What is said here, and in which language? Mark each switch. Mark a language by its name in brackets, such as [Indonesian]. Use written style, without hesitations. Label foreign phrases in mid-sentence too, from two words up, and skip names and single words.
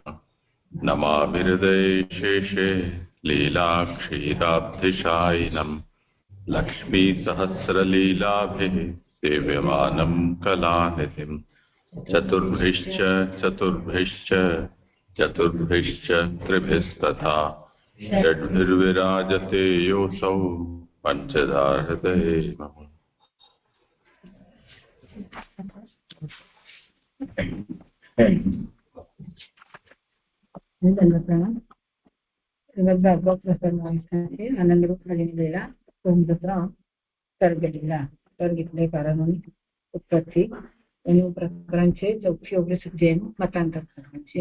[Sanskrit] नमामि हृदयेशेषे लीलाक्षीराब्धिशायिनं लक्ष्मीसहस्रलीलाभिः सेव्यमानं कलानिधिं चतुर्भिश्च त्रिभिस्तथा षड्भिर्विराजते योऽसौ पञ्चधा हृदये मम। [Gujarati] આનંદરૂપ લીલા સોમદત્રા સર્ગ લીલા સર્ગ એટલે કારણોની ઉત્પત્તિ એનું પ્રકરણ છે 419 અધ્યાયનું મતાંતર પ્રકરણ છે.